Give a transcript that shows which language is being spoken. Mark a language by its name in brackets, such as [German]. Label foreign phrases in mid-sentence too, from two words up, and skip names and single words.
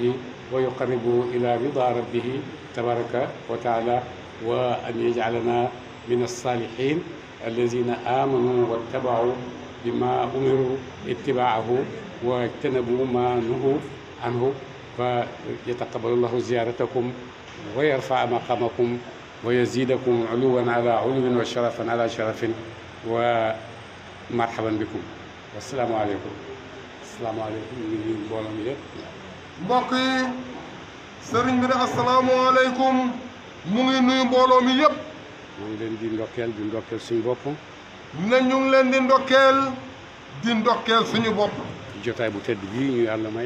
[Arabic] ويقربه إلى رضا ربه تبارك وتعالى وأن يجعلنا من الصالحين الذين آمنوا واتبعوا بما أمروا اتباعه واجتنبوا ما نهوا عنه فيتقبل الله زيارتكم ويرفع مقامكم ويزيدكم علوا على علو وشرفا على شرف ومرحبا بكم والسلام عليكم. السلام عليكم من [Wolof] mbooloo mi yëpp. mbokk yi sëriñ bi ne asalaamaaleykum mu ngi nuyu mbooloo mi yëpp. ñu ngi leen di ndokkeel suñu bopp. ne ñu ngi leen di ndokkeel suñu bopp. ci jotaay bu tedd bii ñu yàlla may.